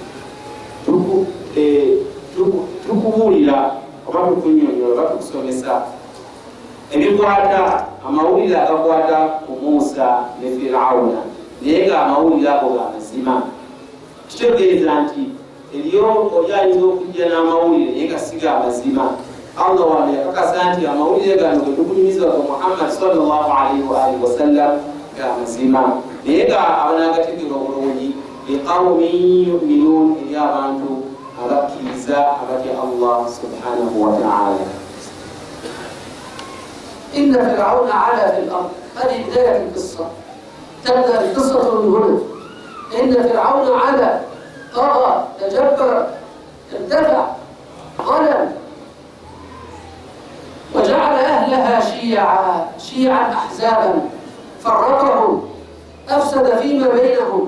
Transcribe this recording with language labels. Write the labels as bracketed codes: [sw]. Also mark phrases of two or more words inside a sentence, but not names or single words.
[lg] tukubuulira oba tukunyonyola oba tukusomesa ebikwata amawulire agakwata ku Musa ne Firauna naye nga amawulire ago ga mazima. Kitegeeza nti eriyo oyinza okujja n'amawulire naye nga si ga mazima. Allah wano yakakasa nti amawulire gano ge tukunyumiza ku Muhammad [ar] صلى الله عليه وعلى آله وسلم [lg] ga mazima naye nga abanagategera obulungi [ar] لقوم يؤمنون, [lg] eri abantu abakkiriza abatya Allah [ar] سبحانه وتعالى. إن فرعون علا في الأرض. هذه بداية القصة، تبدأ القصة من هنا. إن فرعون علا، طغى، تجبر، ارتفع، ظلم، وجعل أهلها شيعا أحزابا، فرقهم، أفسد فيما بينهم.